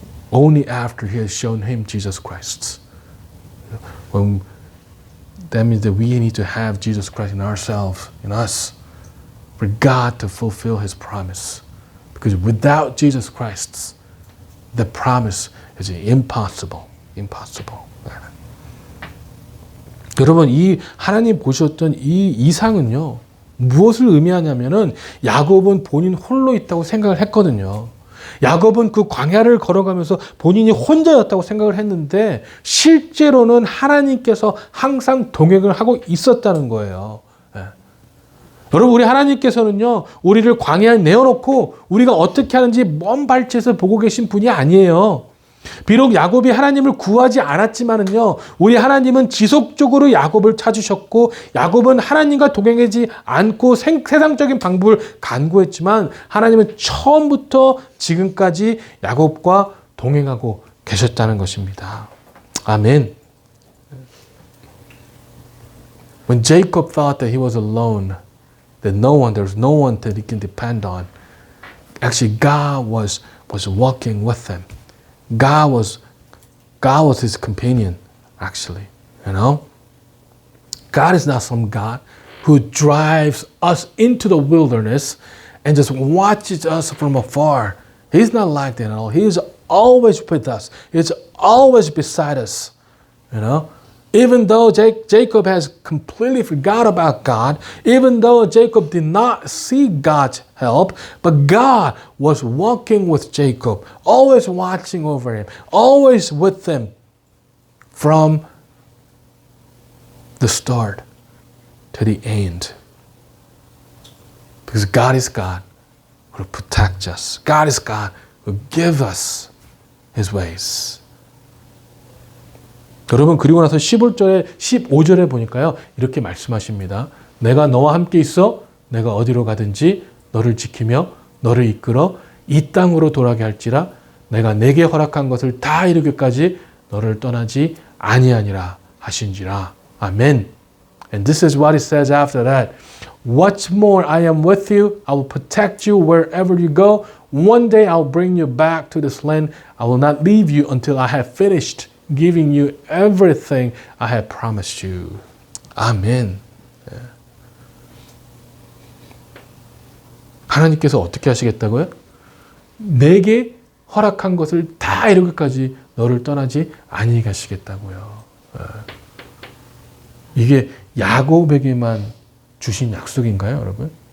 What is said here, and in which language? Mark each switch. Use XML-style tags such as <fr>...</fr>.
<en>Only after he has shown him Jesus Christ. That means that we need to have Jesus Christ in ourselves, in us, for God to fulfill His promise. Because without Jesus Christ, the promise is impossible. Impossible.</en> <ko>여러분, 이 하나님 보셨던 이 이상은요, 무엇을 의미하냐면은 야곱은 본인 홀로 있다고 생각을 했거든요. 야곱은 그 광야를 걸어가면서 본인이 혼자였다고 생각을 했는데 실제로는 하나님께서 항상 동행을 하고 있었다는 거예요. 예. 여러분, 우리 하나님께서는요, 우리를 광야에 내어놓고 우리가 어떻게 하는지 먼 발치에서 보고 계신 분이 아니에요. 비록 야곱이 하나님을 구하지 않았지만은요, 우리 하나님은 지속적으로 야곱을 찾으셨고, 야곱은 하나님과 동행하지 않고 세상적인 방법을 간구했지만, 하나님은 처음부터 지금까지 야곱과 동행하고 계셨다는 것입니다. 아멘.</ko> <en>When Jacob thought that he was alone, that there was no one that he can depend on, actually God was walking with him. God was his companion, actually, you know. God is not some God who drives us into the wilderness and just watches us from afar. He's not like that at all. He is always with us. He's always beside us, you know. Even though Jacob has completely forgot about God, even though Jacob did not see God's help, but God was walking with Jacob, always watching over him, always with him from the start to the end. Because God is God who protects us. God is God who gives us his ways.</en> <ko>여러분, 그리고 나서 15절에 보니까요, 이렇게 말씀하십니다. 내가 너와 함께 있어 내가 어디로 가든지 너를 지키며 너를 이끌어 이 땅으로 돌아가게 할지라 내가 내게 허락한 것을 다 이루기까지 너를 떠나지 아니하니라 하신지라. 아멘.</ko> <en>And this is what it says after that. What's more, I am with you. I will protect you wherever you go. One day I'll bring you back to this land. I will not leave you until I have finished giving you everything I have promised you.</en> <ko>아멘. 하나님께서 어떻게 하시겠다고요? 내게 허락한 것을 다 이루기까지 너를 떠나지 아니하게 하시겠다고요. 이게 야곱에게만 주신 약속인가요, 여러분?</ko>